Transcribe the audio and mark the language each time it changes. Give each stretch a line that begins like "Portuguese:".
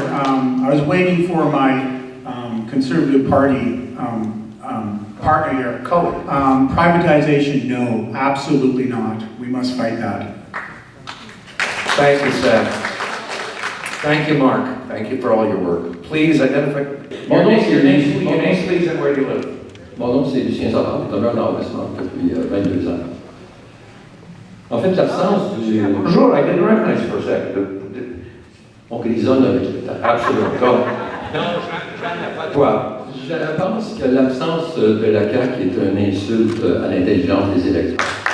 English: I was waiting for my Conservative Party partner here. Privatization, no, absolutely not. We must fight that. Thank you, Sam. Thank you, Mark. Thank you for all your work. Please identify your name, please, and where do you live?
French: Mon nom, c'est Lucien Savard, je demeure dans Westmount depuis 22 ans. En fait, l'absence du... Bonjour,
English: I didn't recognize you for a second.
French: On grisonne avec le temps. Absolument. Go. Toi. Je pense que l'absence de la CAQ est une insulte à l'intelligence des électeurs.